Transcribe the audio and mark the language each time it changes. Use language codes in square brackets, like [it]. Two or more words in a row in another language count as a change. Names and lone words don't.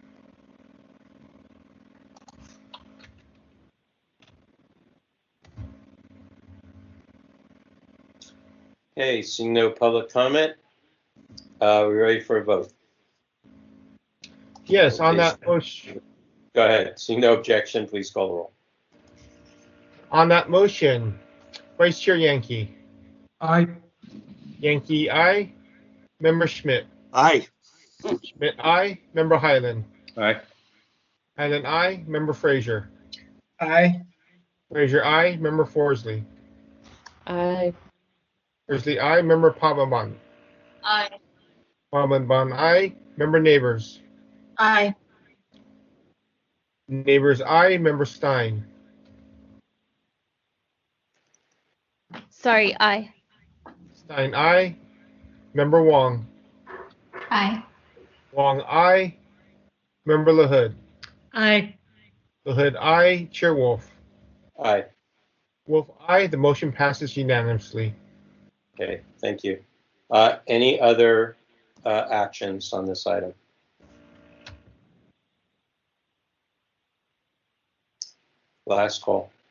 [en] Okay, seeing no public comment, we're ready for a vote. Yes, on that motion. Go ahead. Seeing no objection, please call the roll. On that motion, Vice Chair Yankee. Aye. Yankee, aye. Member Schmidt. Aye. Schmidt, aye. Member Highland. Aye. Highland, aye. Member Frazier. Aye. Frazier, aye. Member Forsley. Aye. Forsley, aye. Member Pavaman. Aye. Pavaman, aye. Member Neighbors. Aye. Neighbors, aye. Member Stein. Sorry, aye. Stein, aye. Member Wong. Aye. Wong, aye. Member LaHood. Aye. LaHood, aye. Chair Wolf. Aye. Wolf, aye. The motion passes unanimously. Okay, thank you. Any other actions on this item? Last call.